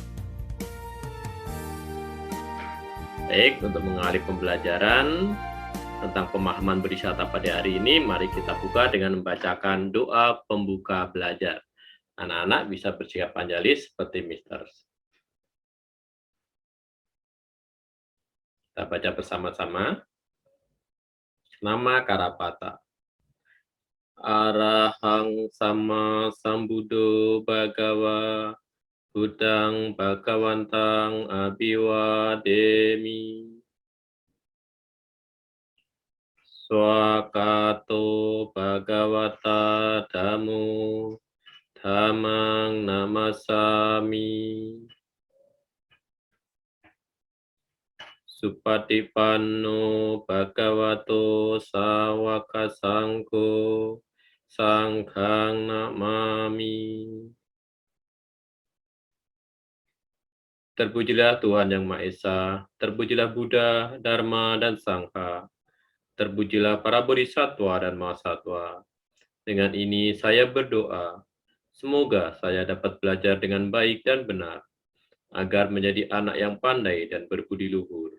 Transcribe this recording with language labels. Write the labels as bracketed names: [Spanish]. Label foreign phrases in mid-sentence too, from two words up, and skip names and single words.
[Indonesian] Baik, untuk mengawali pembelajaran tentang pemahaman bodhisattva pada hari ini, mari kita buka dengan membacakan doa pembuka belajar. Anak-anak bisa bersikap panjali seperti Mister. Kita baca bersama-sama. Nama Karapata. [Pali] Arahang sama sambuddho bhagawa Buddhang bhagawantang abhiwademi. Swakato bhagavata dhammo dhammang namasami. Supatipanno bhagavato sawaka sangho sanghang namami. [Indonesian] Terpujilah Tuhan Yang Maha Esa, terpujilah Buddha, Dharma, dan Sangha. Terpujilah para bodhisattva dan mahasatwa. Dengan ini saya berdoa, semoga saya dapat belajar dengan baik dan benar, agar menjadi anak yang pandai dan berbudi luhur.